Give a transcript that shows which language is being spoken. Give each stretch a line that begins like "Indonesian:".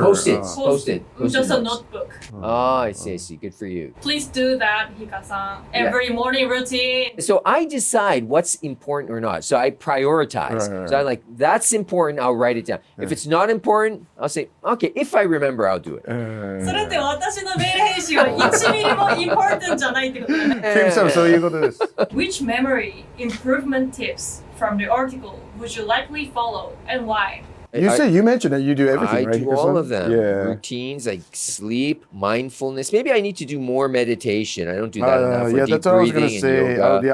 English: Post-it. Just a notebook. Oh, I see. Good for you. Please do that, Hika-san. Every morning routine. So I decide what's important or not. So I prioritize. Right. So I'm like, that's important, I'll write it down. If it's not important, I'll say, okay, if I remember, I'll do it.
Japanese: それって私の命令編集は1ミリも important じゃないってことだね。 Kim-san, そういうことです。
English: Which memory improvement tips from the article would you likely follow and why? You mentioned that you do everything, right? I do all of them. Yeah. Routines like sleep, mindfulness. Maybe I need to do more meditation. I don't do that enough. Yeah, that's what I was going to say. Yoga.